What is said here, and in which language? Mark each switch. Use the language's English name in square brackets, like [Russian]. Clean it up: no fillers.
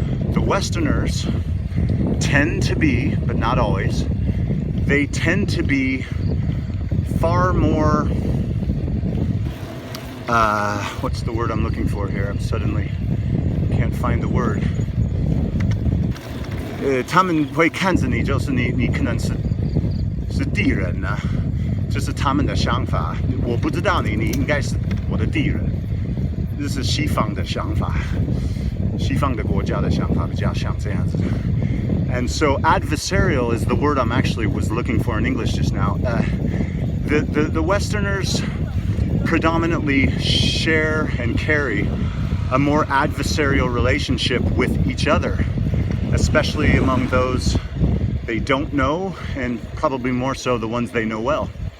[English] The Westerners tend to be, but not always, they tend to be far more, what's the word I'm looking for here? I'm suddenly can't find the word. [Chinese] 他们会看着你，就是你可能是敌人啊，这是他们的想法。我不知道你应该是我的敌人，这是西方的想法，西方的国家的想法比较像这样子。 [English] And so adversarial is the word I'm actually was looking for in English just now. The Westerners predominantly share and carry a more adversarial relationship with each other, especially among those they don't know, and probably more so the ones they know well.